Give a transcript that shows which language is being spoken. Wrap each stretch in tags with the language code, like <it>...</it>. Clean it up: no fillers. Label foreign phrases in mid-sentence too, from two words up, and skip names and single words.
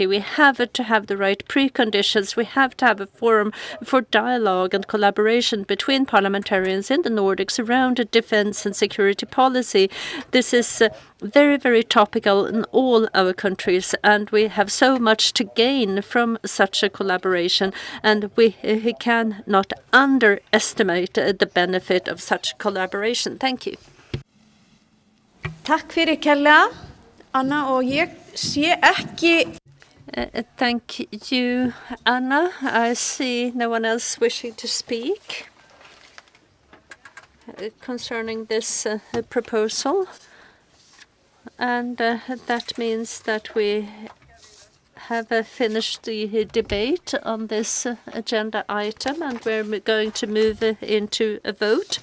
<en>We have to have the right preconditions. We have to have a forum for dialogue and collaboration between parliamentarians in the Nordics around defense and security policy. This is very, very topical in all our countries, and we have so much to gain from such a collaboration, and we cannot underestimate the benefit of such collaboration. Thank you.</en> <is>Takk fyrir kærlega, Anna, og ég sé ekki.</is> <en>Thank you, Anna. I see no one else wishing to speak concerning this proposal. And that means that we have finished the debate on this agenda item, and we're going to move into a vote.</en>